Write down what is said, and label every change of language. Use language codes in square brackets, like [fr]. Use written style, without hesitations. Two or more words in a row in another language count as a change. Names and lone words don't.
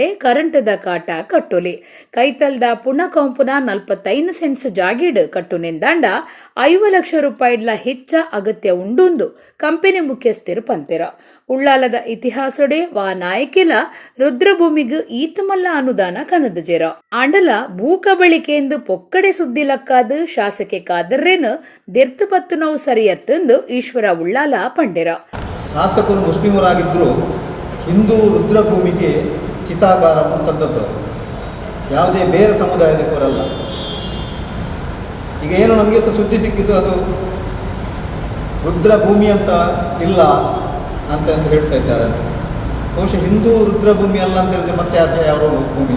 [tcy] ಕರೆಂಟದ ಕಾಟ ಕಟ್ಟೊಲಿ ಕೈತಲ್ದ ಪುಣಕಂಪುನ 45 ಸೆಂಟ್ಸ್ ಜಾಗೀಡ್ ಕಟ್ಟುನೆಂದಾಂಡ 5 ಲಕ್ಷ ರೂಪಾಯಿಡ್ಲ ಹೆಚ್ಚ ಅಗತ್ಯ ಉಂಡುಂದು ಕಂಪನಿ ಮುಖ್ಯಸ್ಥರು ಪಂತೆರ ಉಳ್ಳಾಲದ ಇತಿಹಾಸೊಡೆ ವಾ ನಾಯಕೆಲ ರುದ್ರಭೂಮಿಗೂ ಈತಮಲ್ಲ ಅನುದಾನ ಕನದಜೆರ ಆಂಡಲ ಭೂಕಬಳಿಕೆಂದು ಪೊಕ್ಕಡೆ ಸುದ್ದಿಲಕ್ಕಾದ ಶಾಸಕೆ ಕಾದರ್ರೇನು ದೆರ್ತು ಪತ್ತುನವು ಸರಿಯತ್ತಂದು ಈಶ್ವರ ಉಳ್ಳಾಲ ಪಂಡೆರ [kn] ಶಾಸಕರು ಮುಸ್ಲಿಮರಾಗಿದ್ದರೂ ಹಿಂದೂ ರುದ್ರಭೂಮಿಗೆ ಚಿತಾಗಾರವನ್ನು ತಂದದ್ದು ಯಾವುದೇ ಬೇರೆ ಸಮುದಾಯದವರಲ್ಲ. ಈಗ ಏನು ನಮಗೆ ಸುದ್ದಿ ಸಿಕ್ಕಿದ್ದು ಅದು ರುದ್ರಭೂಮಿ ಅಂತ ಇಲ್ಲ ಅಂತ ಹೇಳ್ತಾ ಇದ್ದಾರೆ ಅಂತ. ಬಹುಶಃ ಹಿಂದೂ ರುದ್ರಭೂಮಿ ಅಲ್ಲ ಅಂತ ಹೇಳಿದ್ರೆ ಮತ್ತೆ ಯಾಕೆ ಯಾವ ಭೂಮಿ?